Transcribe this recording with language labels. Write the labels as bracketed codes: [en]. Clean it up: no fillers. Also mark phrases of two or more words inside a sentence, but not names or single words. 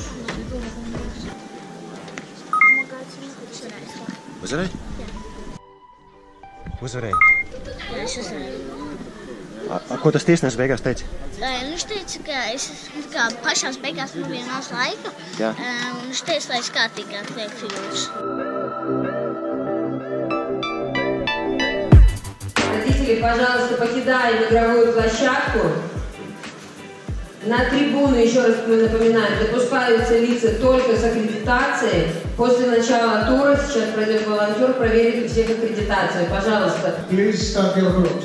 [lv] Uzvarēji? Jā. Uzvarēji? Jā, es uzvarēju. Ko tas tiesnesis beigās teica? Viņš teica, ka pašās beigās man bija maz laika. Jā. Un viņš teica, lai es kārtīgi atliek figūras. [ru] Родители, пожалуйста, покидаем игровую площадку. На трибуну, еще раз напоминаю, допускаются лица только с аккредитацией. После начала тура сейчас пройдет волонтер, проверит у всех аккредитацию. Пожалуйста. [en] Please start your groups.